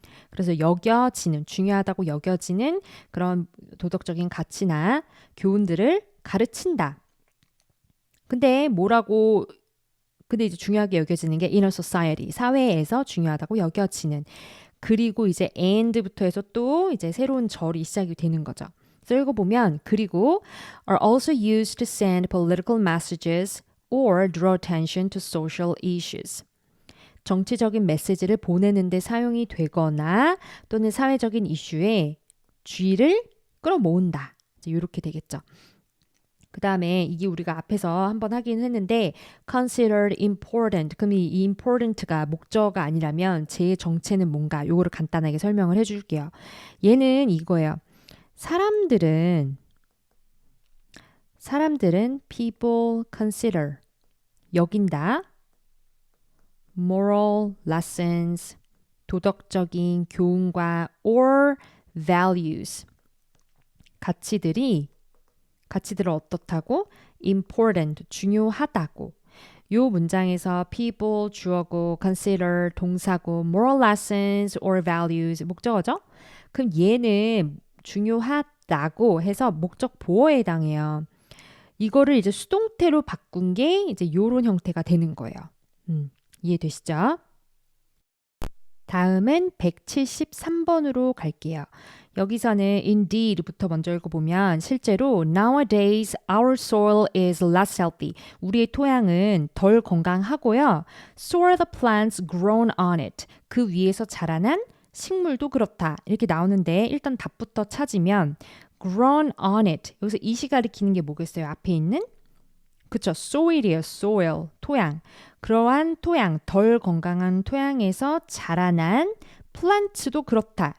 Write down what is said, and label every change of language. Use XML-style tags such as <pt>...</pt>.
<ko>그래서 여겨지는 중요하다고 여겨지는 그런 도덕적인 가치나 교훈들을 가르친다. 근데 이제 중요하게 여겨지는 게 inner society, 사회에서 중요하다고 여겨지는. 그리고 이제 and부터 해서 또 이제 새로운 절이 시작이 되는 거죠. 그래서 읽어보면 그리고</ko> <en>are also used to send political messages or draw attention to social issues.</en> <ko>정치적인 메시지를 보내는 데 사용이 되거나 또는 사회적인 이슈에 주의를 끌어모은다. 이제 이렇게 되겠죠. 그 다음에 이게 우리가 앞에서 한번 하긴 했는데</ko> <en>considered important.</en> <ko>그럼 이 important가 목적어가 아니라면 제 정체는 뭔가 요거를 간단하게 설명을 해줄게요. 얘는 이거예요. 사람들은</ko> <en>people consider</en> <ko>여긴다.</ko> <en>moral lessons</en> <ko>도덕적인 교훈과 or values 가치들을 어떻다고? important, 중요하다고. 요 문장에서 people, 주어고, consider, 동사고, moral lessons or values, 목적어죠? 그럼 얘는 중요하다고 해서 목적 보어에 해당해요. 이거를 이제 수동태로 바꾼 게 이제 요런 형태가 되는 거예요. 이해되시죠? 다음은 173번으로 갈게요. 여기서는 indeed부터 먼저 읽어보면 실제로</ko> <en>nowadays our soil is less healthy.</en> <ko>우리의 토양은 덜 건강하고요.</ko> <en>So are the plants grown on it.</en> <ko>그 위에서 자라난 식물도 그렇다. 이렇게 나오는데 일단 답부터 찾으면</ko> <en>grown on it.</en> <ko>여기서 이시 가리키는 게 뭐겠어요? 앞에 있는? 그쵸. soil이에요. soil. 토양. 그러한 토양, 덜 건강한 토양에서 자라난 plants도 그렇다.</ko>